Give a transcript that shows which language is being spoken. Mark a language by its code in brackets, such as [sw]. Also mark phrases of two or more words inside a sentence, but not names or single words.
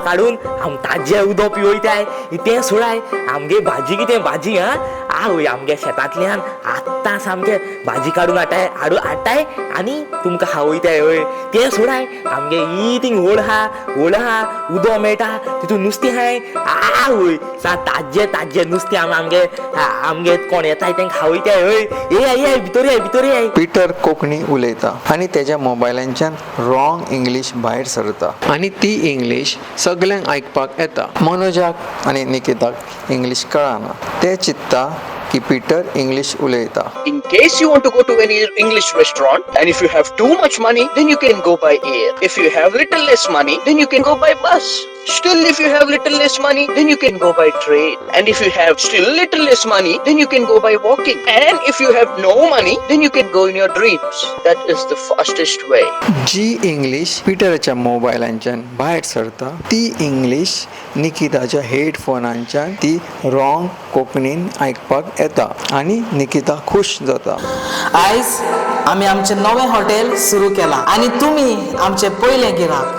[kok] काडून आम ताजे उदो पिवयताय तें सोडाय आमगे भाजी कितें भाजी होय आमगे शेतांतल्यान आत्तां सामके भाजी काडून हाडटाय आनी तुमकां खावयताय होय तें सोडाय आमगे थिंग व्हड हा उदो मेळटा तितून नुस्तें हाय होय ताजे नुस्तें आमगे कोण येताय तेंकां खावयताय होय ये भितर ये पीटर कोंकणी उलयता आणि त्याच्या मोबायलांच्यान [en] wrong English [kok] भायर सरता आणि ती इंग्लिश सगळ्यांक आयकपाक येता. मनोजाक आणि निकिताक इंग्लिश कळना. ते चित्ता की पीटर इंग्लिश उलयता. [en] In case you want to go to any English restaurant, and if you have too much money, then you can go by air. If you have little less money, then you can go by bus. Still, if you have little less money, then you can go by train. And if you have still little less money, then you can go by walking. And if you have no money, then you can go in your dreams. That is the fastest way. [kok] जी इंग्लिश पीटरच्या मोबायलांच्यान भायर सरता ती इंग्लिश निकिताच्या हेडफोनांच्यान ती रॉंग कोंकणीन आयकपाक येता आणि निकिता खुश जाता. आयज आमी आमचे नवे हॉटेल सुरू केला आणि तुम्ही आमचे पयले गिराक.